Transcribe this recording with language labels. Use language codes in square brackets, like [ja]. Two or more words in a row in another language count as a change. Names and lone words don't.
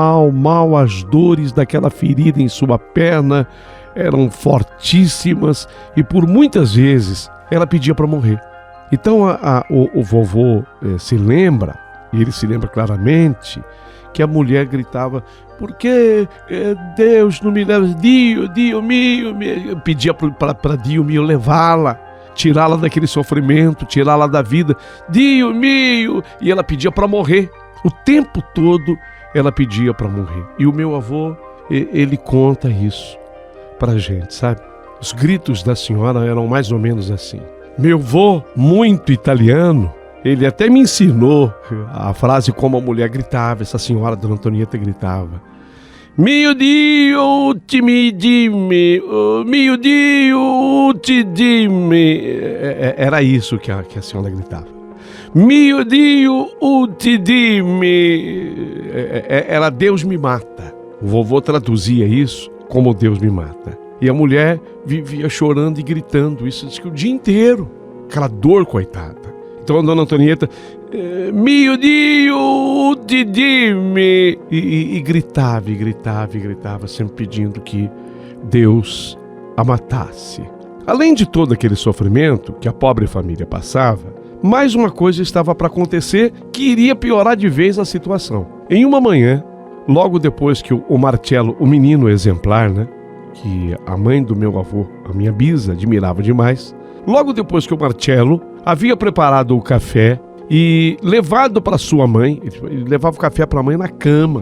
[pt] As dores daquela ferida em sua perna eram fortíssimas e por muitas vezes ela pedia para morrer. Então o vovô se lembra, e ele se lembra claramente, que a mulher gritava: "Por que Deus não me leva? [it] Dio mio", [pt] pedia para [it] Dio mio [pt] levá-la, tirá-la daquele sofrimento, tirá-la da vida. [it] "Dio mio", [pt] e ela pedia para morrer. O tempo todo ela pedia para morrer. E o meu avô, ele conta isso pra gente, sabe? Os gritos da senhora eram mais ou menos assim. Meu avô, muito italiano, ele até me ensinou a frase como a mulher gritava, essa senhora Dona Antonieta gritava: [it] "Mio Dio, mi dimmi, mio Dio, ti dimmi". [pt] Era isso que a senhora gritava. [it] "Mio Dio, ti dimmi". [pt] Era Deus me mata. O vovô traduzia isso como Deus me mata. E a mulher vivia chorando e gritando isso, diz que o dia inteiro. Aquela dor, coitada. Então a Dona Antonieta: [it] "Mio Dio, ti dimmi", [pt] e gritava, sempre pedindo que Deus a matasse. Além de todo aquele sofrimento que a pobre família passava, mais uma coisa estava para acontecer que iria piorar de vez a situação. Em uma manhã, logo depois que o Marcello, o menino exemplar, né, que a mãe do meu avô, a minha bisa, admirava demais, logo depois que o Marcello havia preparado o café e levado para sua mãe, ele levava o café para a mãe na cama.